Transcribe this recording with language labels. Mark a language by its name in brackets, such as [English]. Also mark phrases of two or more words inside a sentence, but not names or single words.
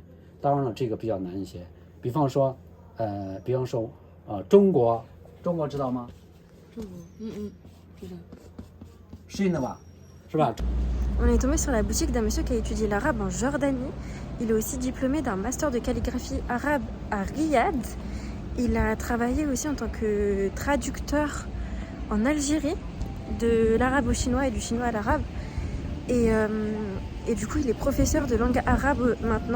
[Chinese] 当然了，这个比较难一些。比方说，中国知道吗？知道。是的吧？是吧？ [French] On est tombé sur la boutique d'un monsieur qui a étudié l'arabe en Jordanie. Il est aussi diplômé d'un master de calligraphie arabe à Riyad. Il a travaillé aussi en tant que traducteur en Algérie de l'arabe au chinois et du chinois à l'arabe. Et du coup, il est professeur de langue arabe maintenant.